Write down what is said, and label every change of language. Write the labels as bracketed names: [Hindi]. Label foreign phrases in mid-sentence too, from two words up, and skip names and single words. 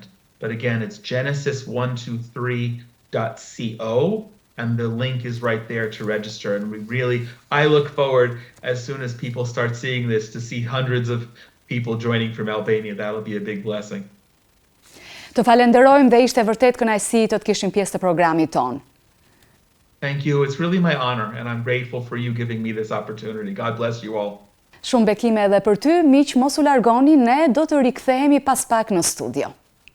[English] But again, it's genesis123.co, and the link is right there to register. And I look forward, as soon as people start seeing this, to see hundreds of people joining from Albania. That'll be a big blessing. [Albanian] Të falenderojmë dhe ishte vërtet kënaqësi të kishim pjesë të programit ton. [English] Thank you. It's really my honor, and I'm grateful for you giving me this opportunity. God bless you all. [Albanian] Shumë bekime edhe për ty, miq, mos u largoni, ne do të rikthehemi pas pak në studio.